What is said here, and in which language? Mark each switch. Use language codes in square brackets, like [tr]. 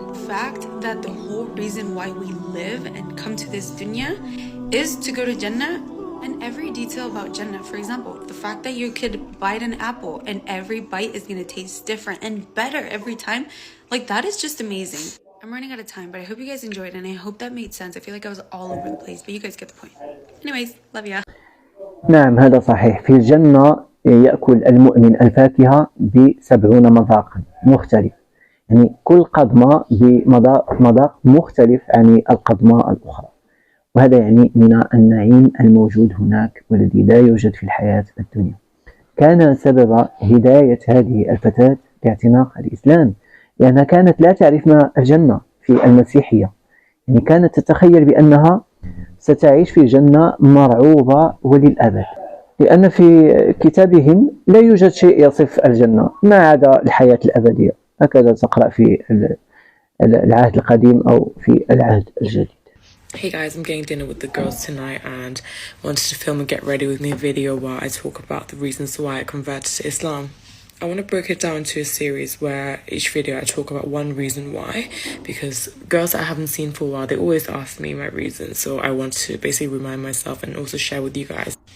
[en] The fact that the whole reason why we live and come to this dunya is to go to Jannah, and every detail about Jannah. For example, the fact that you could bite an apple and every bite is going to taste different and better every time, like, that is just amazing. I'm running out of time, but I hope you guys enjoyed and I hope that made sense. I feel like I was all over the place, but you guys get the point. Anyways, love ya. [ar] نعم، هذا صحيح. في الجنة يأكل المؤمن الفاكهة ب70 مذاقا مختلف، يعني كل قضمة بمذاق مختلف عن القضمة الأخرى، وهذا يعني من النعيم الموجود هناك والذي لا يوجد في الحياة الدنيا. كان سبب هداية هذه الفتاة لاعتناق الإسلام لأنها كانت لا تعرف ما الجنة في المسيحية، يعني كانت تتخيل بأنها ستعيش في جنة مرعوبة وللأبد، لأن في كتابهم لا يوجد شيء يصف الجنة ما عدا الحياة الأبدية. هكذا تقرأ في العهد القديم أو في العهد الجديد. [en] Hey guys, I'm getting dinner with the girls tonight and wanted to film and get ready with me a video while I talk about the reasons why I converted to Islam. I want to break it down into a series where each video I talk about one reason why, because girls that I haven't seen for a while, they always ask me my reasons, so I want to basically remind myself and also share with you guys.